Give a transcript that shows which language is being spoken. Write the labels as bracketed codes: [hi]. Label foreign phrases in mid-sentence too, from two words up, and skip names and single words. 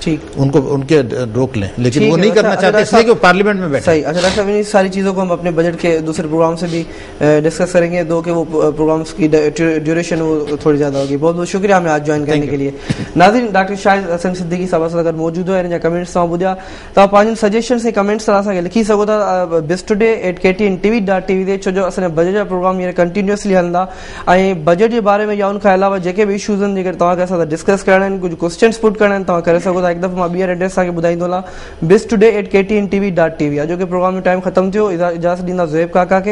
[ur] ان کو ان کے روک لیں, لیکن وہ نہیں کرنا چاہتے اس لیے کہ وہ پارلیمنٹ میں بیٹھے. اچھا ڈاکٹر صاحب, ان ساری چیزوں کو ہم اپنے بجٹ کے دوسرے پروگرام سے بھی ڈسکس کریں گے, دو کہ وہ پروگرامس کی ڈیوریشن وہ تھوڑی زیادہ ہوگی. بہت بہت شکریہ ہمیں آج جوائن کرنے کے لیے. ناظرین, ڈاکٹر شاہد حسن صدیقی صاحب اگر موجود ہو کمنٹس [sd] ॿुधिया تو पंहिंजनि सजेशन ऐं कमेंट्स सां असांखे लिखी सघो था besttoday@ktntv.tv ते, छो जो असांजा बजट जा प्रोग्राम हींअर कंटिन्यूअसली हलंदा ऐं बजट जे बारे में या उन खां अलावा जेके बि इशूज़ आहिनि जेके तव्हांखे असां सां डिस्कस करणा आहिनि, कुझु [en] questions put [sd] करणा आहिनि, तव्हां करे सघो था. हिकु दफ़ो मां ॿीहर एड्रेस तव्हांखे ॿुधाईंदो हलां, besttoday@ktntv.tv. अॼोके प्रोग्राम में टाइम ख़तमु थियो. इजाज़त ॾींदा ज़ुएब काका खे.